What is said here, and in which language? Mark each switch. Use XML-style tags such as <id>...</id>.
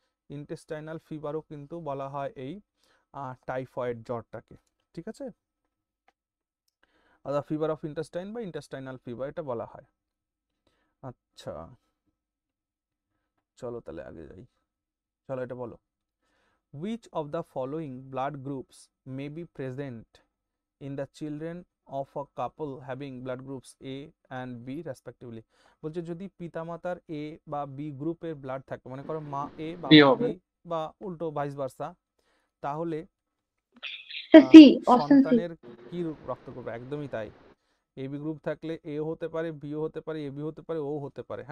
<bn>Intestinal ফিভারও কিন্তু বলা হয় এই টাইফয়েড জ্বরটাকে। ঠিক আছে? ফিভার অফ ইন্টেস্টাইন বা ইন্টেস্টাইনাল ফিভার এটা বলা হয়। আচ্ছা চলো তাহলে আগে যাই। চলো এটা বলো,</bn> <en>which of the following blood groups may be present in the children of a couple having blood groups A and B respectively?</en> <bn>বলছে যদি পিতামাতার A বা B গ্রুপের ব্লাড থাকে, মনে করো মা A বাবা B বা উল্টো ভাইস ভার্সা, তাহলে</bn> <en>C, option C.</en> <bn>সন্তানের কি রক্ত গ্রুপ? একদমই তাই। এবি গ্রুপ থাকলে এ হতে পারে, বিও হতে পারে, এবি হতে পারে, ও হতে পারে।</bn>